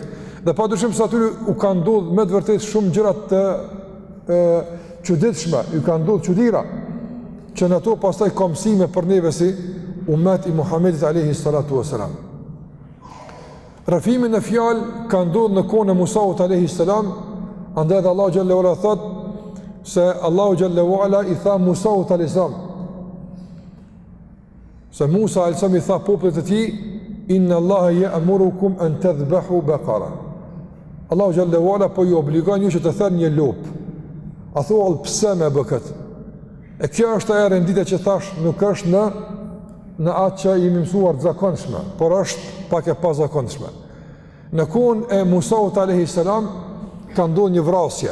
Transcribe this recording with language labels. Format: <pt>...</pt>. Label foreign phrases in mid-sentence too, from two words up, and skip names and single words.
<sq>Dhe padyshim se aty u kanë ndodhur me të vërtetë shumë gjëra të çuditshme, u kanë ndodhur çuditëra që në ato pastaj ka mësime për neve si ummet i Muhamedit</sq> <ar>عليه الصلاة والسلام.</ar> <sq>Rrëfimi në fjalë ka ndodhur në kohën e Musaut</sq> <ar>عليه السلام,</ar> <sq>andaj Allahu</sq> <ar>جل وعلا</ar> <sq>thot se Allahu</sq> <ar>جل وعلا</ar> <sq>i tha Musaut</sq> <ar>عليه السلام,</ar> <sq>se Musa</sq> <ar>عليه السلام</ar> <sq>i tha popullit të tij,</sq> <ar>إن الله يأمركم أن تذبحوا بقرة.</ar> <sq>Allahu</sq> <ar>جل وعلا</ar> <sq>po ju obligon ju që të thërrni një lopë. A thua pse më bë këtë? E kjo është e renditja që thash, nuk është në atë që jemi mësuar të zakonshme, por është pak e pazakonshme. Në kohën e Musaut a.s. ka ndodhur një vrasje.</sq>